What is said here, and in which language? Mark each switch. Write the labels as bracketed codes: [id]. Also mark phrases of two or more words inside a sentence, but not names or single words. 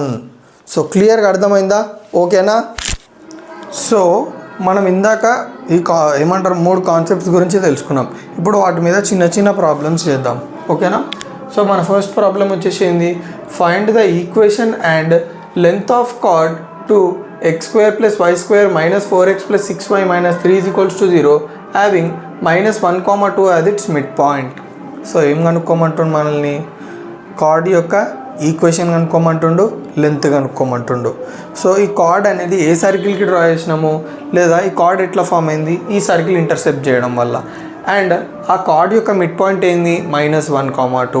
[te] సో క్లియర్గా అర్థమైందా? ఓకేనా. సో మనం ఇందాక ఏమంటారు 3 కాన్సెప్ట్స్ గురించి తెలుసుకున్నాం. ఇప్పుడు వాటి మీద చిన్న చిన్న ప్రాబ్లమ్స్ చేద్దాం, ఓకేనా. [en] so మన first problem [te] వచ్చేసి ఏంది, [en] find the equation and length of chord to x² + y² - 4x + 6y - 3 = 0 having -1, 2 as its mid point. [te] సో ఏం కనుక్కోమంటుండు మనల్ని, కార్డ్ యొక్క ఈక్వేషన్ కనుక్కోమంటుండు, లెంత్ కనుక్కోమంటుండు. సో ఈ కార్డ్ అనేది ఏ సర్కిల్కి డ్రా చేసినాము, లేదా ఈ కార్డ్ ఎట్లా ఫామ్ అయింది, ఈ [en] circle intercept [te] చేయడం వల్ల. అండ్ ఆ కార్డ్ యొక్క [en] mid point [te] ఏంది, -1, 2.